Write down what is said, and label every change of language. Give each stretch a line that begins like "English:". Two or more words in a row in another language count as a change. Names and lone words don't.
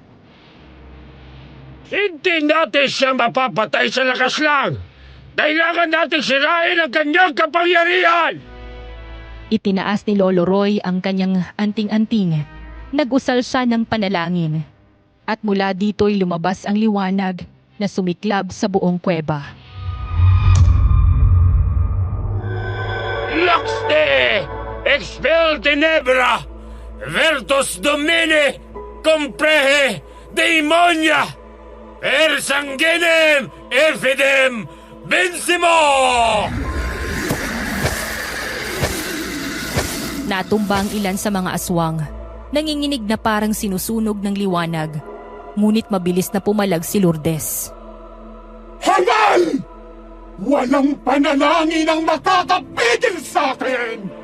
Filipino: Hindi natin siya mapapatay sa lakas lang! Kailangan natin sirain ang kanyang kapangyarihan! Itinaas ni Lolo Roy ang kanyang anting-anting. Nag-usal siya ng panalangin. At mula dito'y lumabas ang liwanag na sumiklab sa buong kuweba. Laxte!
Latin: Expel tenebra! Vertus domine! Comprehe! Demonia! Per sanguinem! Efidem! Bensimo!
Filipino: Natumba ang ilan sa mga aswang. Nanginginig na parang sinusunog ng liwanag. Ngunit mabilis na pumalag si Lourdes. Hangal! Walang panalangin ang makakapigil sa akin!